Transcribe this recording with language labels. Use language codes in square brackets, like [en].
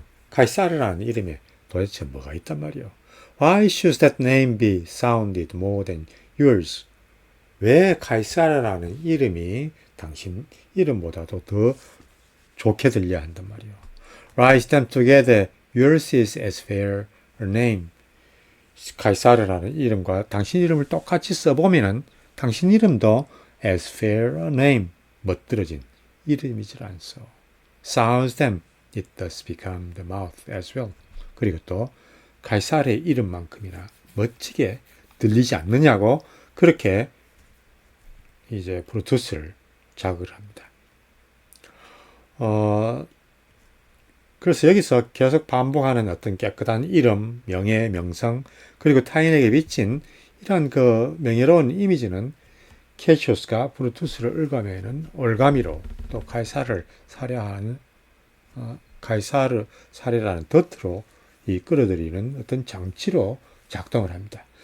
[ko] 카이사르라는 이름에 도대체 뭐가 있단 말이요? [en] Why should that name be sounded more than yours? [ko] 왜 카이사르라는 이름이 당신 이름보다도 더 좋게 들려야 한단 말이요? [en] Write them together. Yours is as fair a name. [ko] 카이사르라는 이름과 당신 이름을 똑같이 써보면은 당신 이름도 [en] as fair a name, [ko] 멋들어진 이름이질 않소. [en] Sounds them, it does become the mouth as well. [ko] 그리고 또 카이사르의 이름만큼이나 멋지게 들리지 않느냐고 그렇게 이제 브루투스를 자극을 합니다. 그래서 여기서 계속 반복하는 어떤 깨끗한 이름, 명예, 명성, 그리고 타인에게 비친 이런 그 명예로운 이미지는 캐시우스가 브루투스를 읊어내는 올가미로 또 카이사르를 살해하는 카이사르 살해라는 덫으로 이 끌어들이는 어떤 장치로 작동을 합니다.